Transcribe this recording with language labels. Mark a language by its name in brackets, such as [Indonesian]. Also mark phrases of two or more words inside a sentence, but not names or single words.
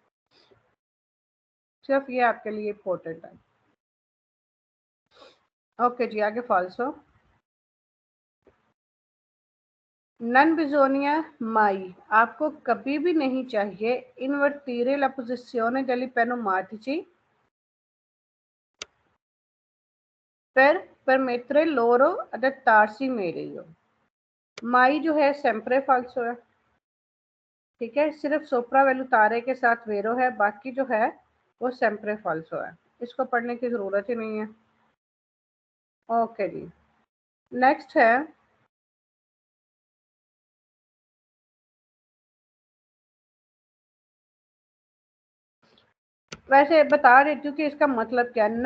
[Hindi] सिर्फ ये आपके लिए इम्पोर्टेंट है। ओके जी, आगे फॉल्सो। [Italian] non bisogna mai, [Hindi] आपको कभी भी नहीं चाहिए [Italian] invertire la posizione degli pneumatici per permettere loro adattarsi meglio. [Hindi] माई जो है [Italian] sempre falso [Hindi] है, ठीक है। सिर्फ [Italian] sopravvalutare [Hindi] के साथ वेरो है, बाकी जो है वो [Italian] sempre falso [Hindi] है। इसको पढ़ने की ज़रूरत ही नहीं है। ओके जी, नेक्स्ट है, वैसे बता देती हूँ कि इसका मतलब क्या है।